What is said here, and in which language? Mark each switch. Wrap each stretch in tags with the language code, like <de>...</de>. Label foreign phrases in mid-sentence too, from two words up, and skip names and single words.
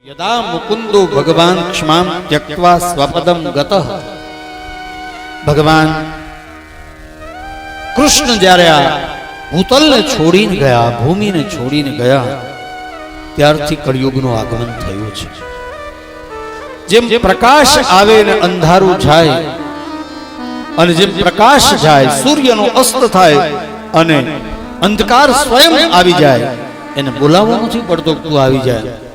<sa>यदा मुकुंदो भगवान क्षमां त्यक्त्वा स्वपदम गतः।</sa> <gu>भगवान कृष्ण જ્યારે આ ભૂતલને છોડીને ગયા, ભૂમિને છોડીને ગયા, ત્યારથી કળિયુગનું આગમન થયું છે. જેમ પ્રકાશ આવે ને અંધારું જાય, અને જેમ પ્રકાશ જાય, સૂર્યનો અસ્ત થાય અને અંધકાર સ્વયં આવી જાય, એને બોલાવવું નથી પડતો તું આવી જાય.</gu>